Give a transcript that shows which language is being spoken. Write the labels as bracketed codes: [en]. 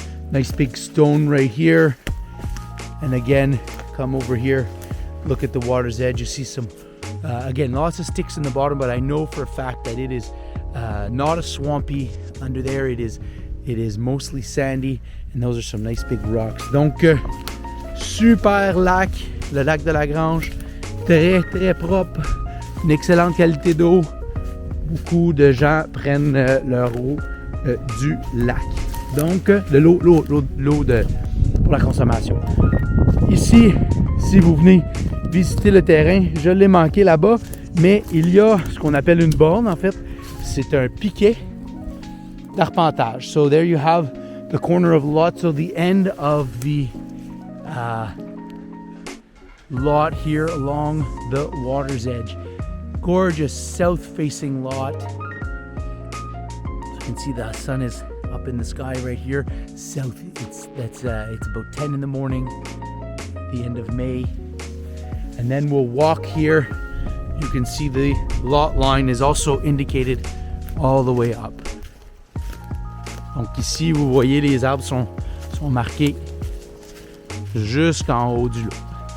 [en] Nice big stone right here. And again, come over here, look at the water's edge. You see some, again, lots of sticks in the bottom, but I know for a fact that it is not a swampy under there. It is mostly sandy, and those are some nice big rocks. [fr] Donc, super lac, le lac de la Grange, très propre, une excellente qualité d'eau. Beaucoup de gens prennent leur eau du lac. Donc, de l'eau pour la consommation. Ici, si vous venez visiter le terrain, je l'ai manqué là-bas, mais il y a ce qu'on appelle une borne. En fait, c'est un piquet d'arpentage. [en] So there you have the corner of lot, so the end of the lot here along the water's edge. Gorgeous south-facing lot. You can see the sun is up in the sky right here. South, it's about 10 in the morning, the end of May. And then we'll walk here. You can see the lot line is also indicated all the way up. [fr] Donc ici, vous voyez, les arbres sont marqués jusqu'en haut du lot.